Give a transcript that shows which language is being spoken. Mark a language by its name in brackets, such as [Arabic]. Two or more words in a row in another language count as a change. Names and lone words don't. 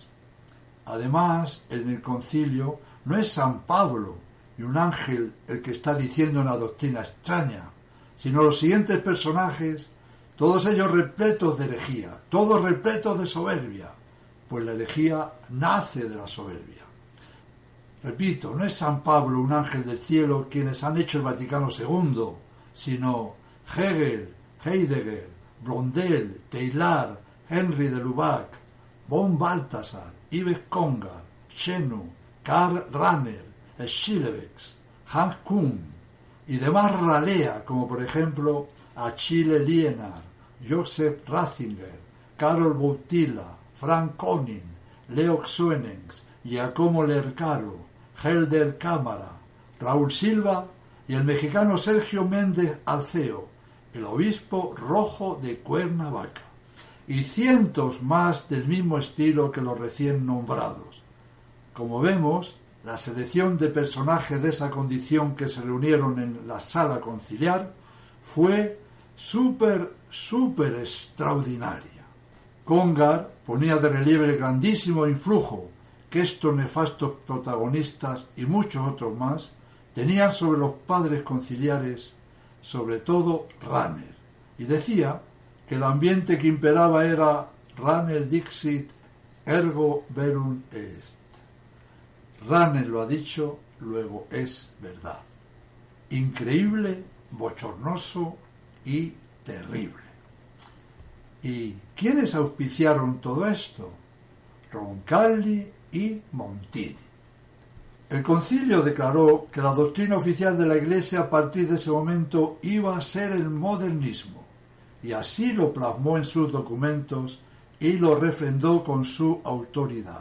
[Spanish] Además, en el concilio no es San Pablo y un ángel el que está diciendo una doctrina extraña, sino los siguientes personajes, todos ellos repletos de herejía, todos repletos de soberbia, pues la herejía nace de la soberbia. Repito, no es San Pablo, un ángel del cielo, quienes han hecho el Vaticano II, sino Hegel, Heidegger, Blondel, Teilhard, Henry de Lubac, von Balthasar, Yves Conrad, Chenu, Karl Rahner, Schillebeeckx, Hans Kuhn, y demás ralea, como por ejemplo Achille Lienard, Joseph Ratzinger, Karol Wojtyla, Frank Konin, Leo Xuenens, Giacomo Lercaro, Helder Cámara, Raúl Silva y el mexicano Sergio Méndez Arceo, el obispo rojo de Cuernavaca, y cientos más del mismo estilo que los recién nombrados. Como vemos, la selección de personajes de esa condición que se reunieron en la sala conciliar fue súper extraordinaria. Congar ponía de relieve el grandísimo influjo que estos nefastos protagonistas y muchos otros más tenían sobre los padres conciliares, sobre todo Ranner, y decía que el ambiente que imperaba era Ranner [Latin] dixit ergo verum est. [Spanish] Ranner lo ha dicho, luego es verdad. Increíble, bochornoso y terrible. ¿Y quiénes auspiciaron todo esto? Roncalli y Montini. El concilio declaró que la doctrina oficial de la Iglesia a partir de ese momento iba a ser el modernismo, y así lo plasmó en sus documentos y lo refrendó con su autoridad.